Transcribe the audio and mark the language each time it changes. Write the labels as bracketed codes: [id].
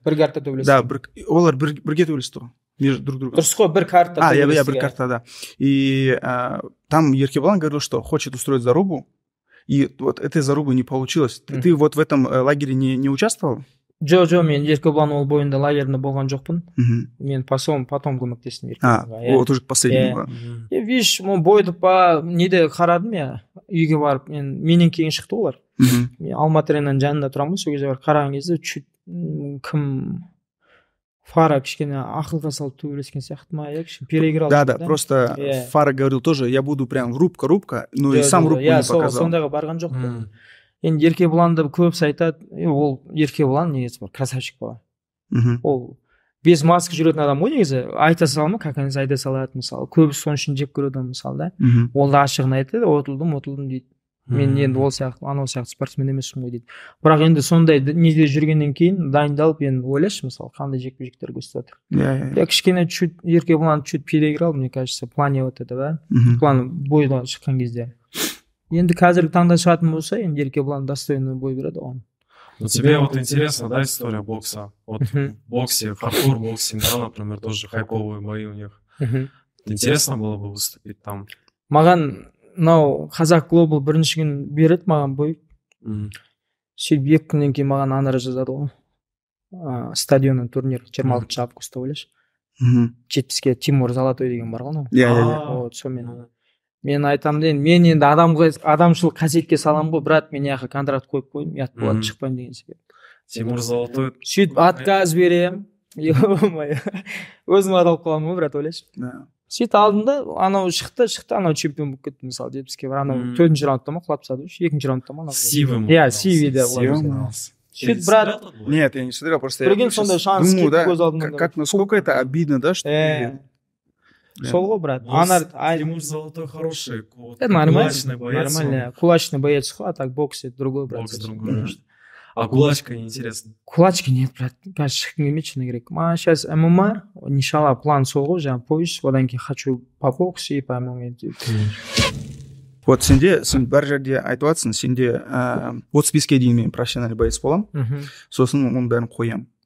[kk] Бір карта төбелесті. Да, олар бірге төбелесті ғой. [ru] Между друг другом. [kk] Дұрыс қой, бір карта төбелесті. Бір карта, да. [ru] И там Еркебулан говорил, что хочет устроить зарубу, и вот этой зарубы не получилось. Ты вот в этом лагере не участвовал? [kk] Жоқ, мен Еркебулан ол бойында лагерінде болған жоқпын. Мен потом көмектестім Еркебуланға. [ru] Вот уже к последнему. [kk] Видишь, бойды неде қарадым я, үйге барып, менен кейін шықты олар. Мен Алматыренің жанында тұрамын, сол кезде барып қараған кезде кім Фара кішкене ақылға салып төбелескен сияқты ма, кішкене переиграл. [ru] Да, просто Фара говорил тоже, я буду прям рубка, но и сам рубку не показал. [kk] Сондайға барған жоқ. Енді Еркебуланды көбісі айтады, ол Еркебулан негізі бар, красавчик бала. Ол без маска жүретін адам ғой негізі, айта салма, как они айта салады мысалы. Көбісі соның үшін жеп көреді мысалы, да. Ол да ашығын айтады, отылдым дейді. Мен енді ол сияқты, анау сияқты спортсмен емеспін ғой дейді. Бірақ енді сондай неде жүргеннен кейін дайындалып енді ойлашы мысалы, қандай жекпе-жектер көрсетіп жатыр. [ru] Я кішкене чуть Еркебулан чуть переиграл, мне кажется, в плане вот этого, план бойға шыққан кезде. [kk] Енді қазіргі таңда шығатын болса, енді Еркебулан достойный бой береді оған. [ru] Но тебе вот интересна, да, история бокса? Вот в боксе, хардкор боксе, да, например, тоже хайповые бои у них. Интересно было бы выступить там? [kk] Маған мынау Қазақ Глобал бірінші күн береді маған бой. Сөйтіп 2 күннен кейін маған анар жазады ғой. Стадионның турнир 26 августта ойлашы. 70-ке Тимур Золотой деген бар ғой. Вот сонымен. Мен айтамын дейін, мен енді адамшылық қасиетке салам ғой, брат, мен яқы контракт қойып қойдым, ұят болады, шықпаймын деген секілді. Тимур Золотой. Сөйтіп отказ берем. Өзім адалып қаламын ғой, брат, ойлашы. Сөйтіп алдым да, анау шықты, анау чемпион болып кетті мысалы, жетпіске бар. Анау 4-ші раундта ма құлап тастады, 2-ші раундта ма? Сивым. Сиви да. Сөйтіп, брат. [ru] Нет, я не смотрел, просто [kk] я сондай шанс кетті көз алдымда. [ru] Как насколько это обидно, да, что [kk] сол ғой, брат. [ru] Тимур Золотой хороший. Кулачный боец. Нормально. Кулачный боец, а так бокс это другой, брат. Бокс другой. А кулачка неинтересно? Кулачка нет, брат. [kk] Қазір шыққым келмейді, шыны керек. Маған сейчас ММА, иншалла, план сол ғой, жаңа пояс, одан кейін [ru] хочу по боксу и по ММА. [kk] Вот сен бар жерде айтып жатсың, сенде 35-ке дейін мен [ru] профессиональный боец [kk] боламын, сосын оның бәрін қоямын.